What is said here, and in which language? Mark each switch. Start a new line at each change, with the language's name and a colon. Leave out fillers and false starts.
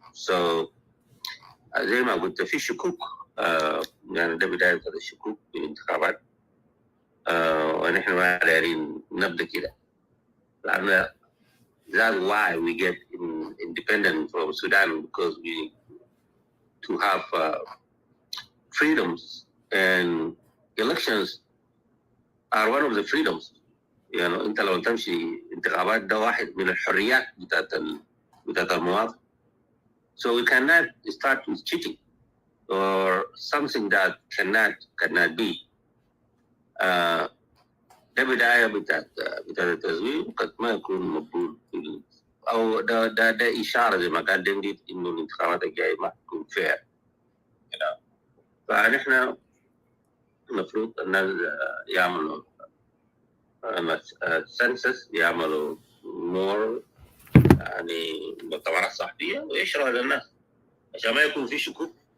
English: So
Arabic: زي ما قلت في شكوك يعني ده بداية الشكوك في الانتخابات ونحن ما دايرين نبدأ كده لأن
English: that's why we get independent from Sudan because we to have freedoms and elections are one of the freedoms.
Arabic: يعني انت لو تمشي انتخابات ده واحد من الحريات بتاعت المواطن.
English: So we cannot start with cheating or something that cannot be.
Arabic: ده بداية بتاعت التزوير قد ما يكون مقبول أو ده إشارة زي ما قال دينجيت إنه الانتخابات الجاية ما تكون fair. فنحن المفروض الناس يعملوا سنسس يعملوا more يعني مؤتمرات صحفية ويشرحوا للناس عشان ما يكون في شكوك.